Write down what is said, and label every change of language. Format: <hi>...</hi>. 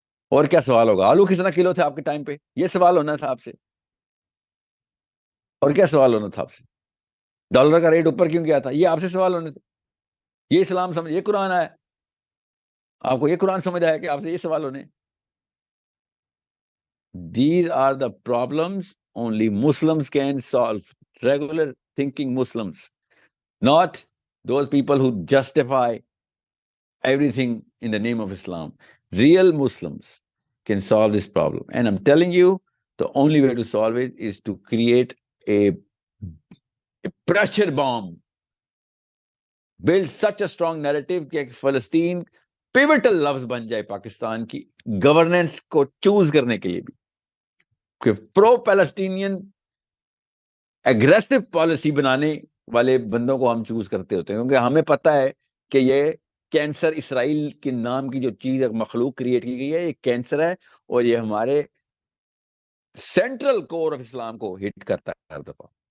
<ur>اور کیا سوال ہوگا؟ آلو کتنا کلو تھے آپ کے ٹائم پہ؟ یہ سوال ہونا تھا آپ سے. اور کیا سوال ہونا تھا آپ سے؟ ڈالر کا ریٹ اوپر کیوں گیا تھا؟ یہ آپ سے سوال ہونے تھے. یہ اسلام سمجھ، یہ قرآن آیا، آپ کو یہ قرآن سمجھ آیا کہ آپ سے یہ سوال ہونے.</ur> <en>These are the problems only Muslims can solve. Regular thinking Muslims, not those people who justify everything in the name of Islam. Real Muslims can solve this problem. And I'm telling you, the only way to solve it is to create a pressure bomb. Build such a strong narrative</en> <ur>کہ فلسطین pivotal لفظ بن جائے پاکستان کی governance کو choose کرنے کے لیے بھی، کہ پرو پیلسٹینین ایگریسو پالیسی بنانے والے بندوں کو ہم چوز کرتے ہوتے ہیں، کیونکہ ہمیں پتا ہے کہ یہ کینسر، اسرائیل کے نام کی جو چیز مخلوق کریٹ کی گئی ہے، یہ کینسر ہے، اور یہ ہمارے سینٹرل کور آف اسلام کو ہٹ کرتا ہے ہر دفعہ.</ur>